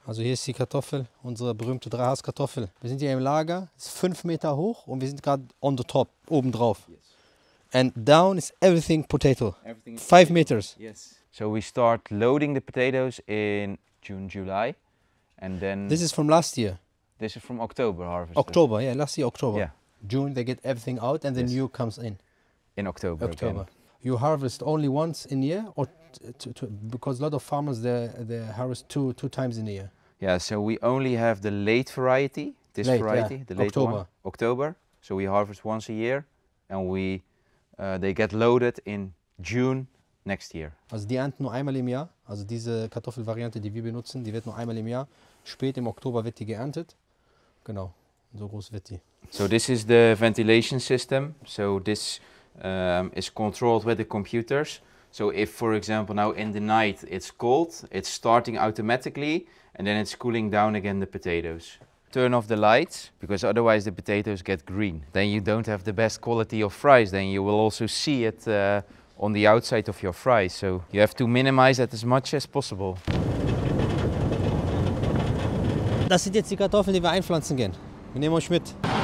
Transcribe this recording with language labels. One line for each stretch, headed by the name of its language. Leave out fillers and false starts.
German: Also hier ist die Kartoffel, unsere berühmte 3h's Kartoffel. Wir sind hier im Lager, es ist 5 Meter hoch und wir sind gerade
English: on the top,
German: oben drauf.
English: Yes. And down is everything potato. 5 meters. Yes. So we start loading the potatoes in June, July, and then... This is from last year? This is from October harvest. October, yeah, last year October. Yeah. June they get everything out and the new comes in. In October. Again. You harvest only once in a year, or because a lot of farmers they harvest two times in a year? Yeah, so we only have the late variety, the late October. one, October. So we harvest once a year, and they get loaded in June next year.
German: Also die ernten nur einmal im Jahr. Also diese Kartoffelvariante, die wir benutzen, die wird nur einmal im Jahr. Spät im Oktober wird die geerntet. Genau, so groß wird die.
English: So this is the ventilation system. So this is controlled with the computers. So if, for example, now in the night it's cold, it's starting automatically, and then it's cooling down again the potatoes. Turn off the lights, because otherwise the potatoes get green. Then you don't have the best quality of fries, then you will also see it on the outside of your fries. So you have to minimize that as much as possible.
German: Das sind jetzt die Kartoffeln, die wir einpflanzen gehen. Wir nehmen euch mit.